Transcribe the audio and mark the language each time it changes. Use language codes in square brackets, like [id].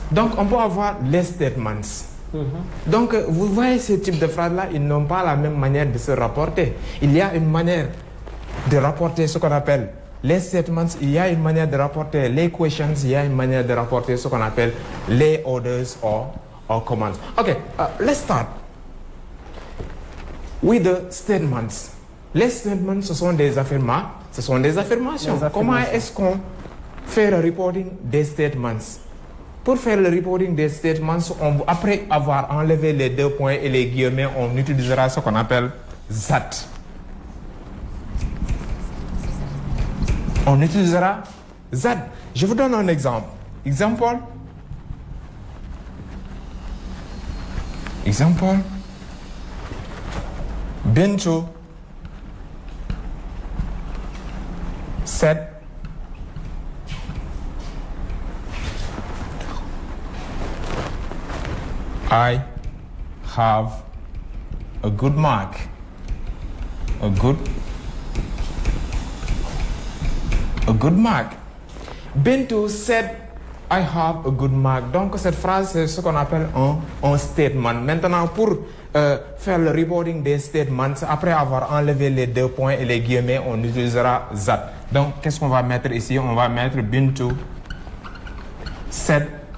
[fr] Donc on peut avoir les statements. Donc vous voyez ce type de phrases-là, ils n'ont pas la même manière de se rapporter. Il y a une manière de rapporter ce qu'on appelle les statements, il y a une manière de rapporter les questions, il y a une manière de rapporter ce qu'on appelle les [en] orders or commands. Okay, let's start with the statements. [fr] Les statements, ce sont des affirmations. Comment est-ce qu'on fait le reporting des statements? Pour faire le reporting des statements, après avoir enlevé les deux points et les guillemets, on utilisera ce qu'on appelle that. On utilisera that. Je vous donne un exemple. [en] Example. Bintu said I have a good mark. A good mark. Bintu said I have a good mark. [fr] Donc cette phrase c'est ce qu'on appelle un statement. Maintenant pour faire le reporting des statements, après avoir enlevé les deux points et les guillemets, on utilisera that. Donc qu'est-ce qu'on va mettre ici? On va mettre Bintu said.